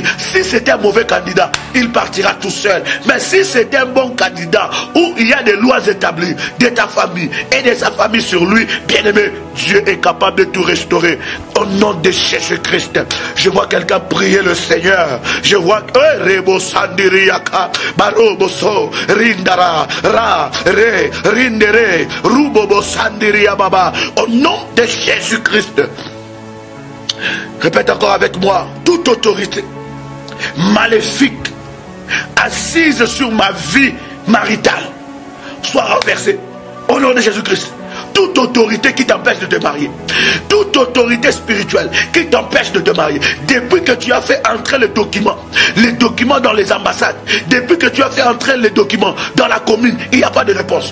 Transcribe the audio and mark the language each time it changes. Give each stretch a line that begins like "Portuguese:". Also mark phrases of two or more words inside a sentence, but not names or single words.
French: Si c'est un mauvais candidat, il partira tout seul. Mais si c'est un bon candidat où il y a des lois établies de ta famille et de sa famille sur lui, bien-aimé, Dieu est capable de tout restaurer. Au nom de Jésus-Christ, je vois quelqu'un prier le Seigneur. Je vois Rebo Sandiriaka, Baroboso, Rindara, Ra, Re, Rindere, Rubobo Sandiria Baba. Au nom de Jésus-Christ, répète encore avec moi, toute autorité maléfique assise sur ma vie maritale soit renversée. Au nom de Jésus-Christ. Toute autorité qui t'empêche de te marier, toute autorité spirituelle qui t'empêche de te marier, depuis que tu as fait entrer les documents dans les ambassades, depuis que tu as fait entrer les documents dans la commune, il n'y a pas de réponse.